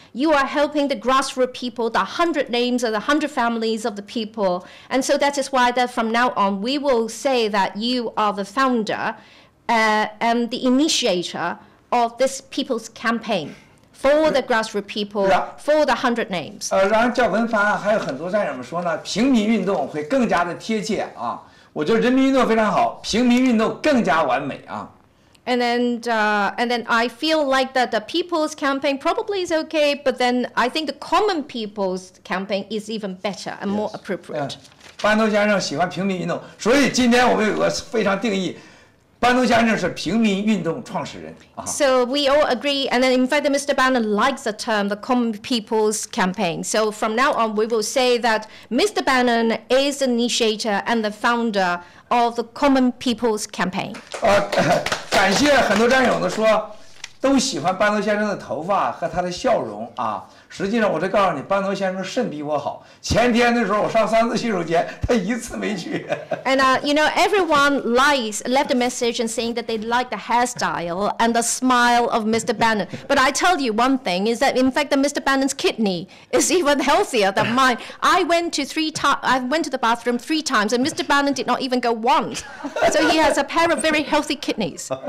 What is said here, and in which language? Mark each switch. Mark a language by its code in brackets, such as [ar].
[en] You are helping the grassroots people, the 100 names of the 100 families of the people. And so that is why that from now on we will say that you are the founder and the initiator of this people's campaign for the grassroots people, for the 100 names. [zh] 然后叫文凡还有很多战友们说呢，平民运动会更加的贴切啊。我觉得人民运动非常好，平民运动更加完美啊。 [en] And then I feel like that the people's campaign probably is okay, but then I think the common people's campaign is even better and more appropriate. [zh] 班农先生喜欢平民运动，所以今天我们有个非常定义，班农先生是平民运动创始人啊。 [en] So we all agree, and then in fact, Mr. Bannon likes the term the Common People's Campaign. So from now on, we will say that Mr. Bannon is the initiator and the founder of the Common People's Campaign. [zh] 感谢很多战友的说，都喜欢班农先生的头发和他的笑容啊。实际上，我这告诉你，班农先生肾比我好。前天的时候，我上3次洗手间，他1次没去。 [en] And you know, everyone left a message and saying that they like the hairstyle and the smile of Mr. Bannon. But I tell you one thing is that in fact, the Mr. Bannon's kidney is even healthier than mine. I went to the bathroom 3 times, and Mr. Bannon did not even go once. So he has a pair of very healthy kidneys.